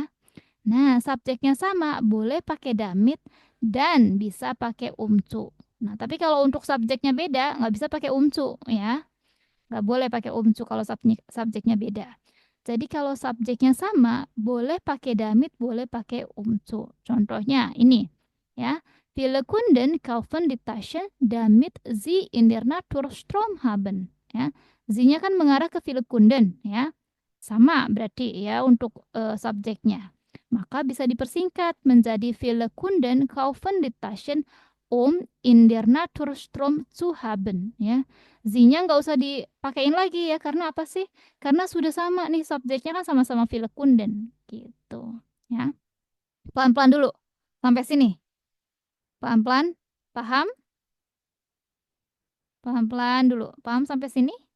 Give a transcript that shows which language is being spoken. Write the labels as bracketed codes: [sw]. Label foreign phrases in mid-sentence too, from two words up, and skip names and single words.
[id] Nah, subjeknya sama, boleh pakai damit dan bisa pakai umcu. Nah, tapi kalau untuk subjeknya beda, nggak bisa pakai umcu ya. Nggak boleh pakai umcu kalau subjeknya beda. Jadi kalau subjeknya sama, boleh pakai damit, boleh pakai umcu. Contohnya ini ya. [de] Viele Kunden kaufen die Taschen, damit sie in der Natur Strom haben. [id] Ya. Sie-nya kan mengarah ke [de] viele Kunden [id] ya. Sama berarti ya untuk subjeknya. Maka bisa dipersingkat menjadi [de] viele Kunden kaufen die Taschen, in der Natur Strom zu haben [id] ya. Z-nya nggak usah dipakein lagi ya, karena apa sih? Karena sudah sama nih subjeknya kan sama-sama [de] viele Kunden [id] gitu ya. Pelan-pelan dulu sampai sini. Pelan-pelan, paham? Pelan-pelan dulu. Paham sampai sini?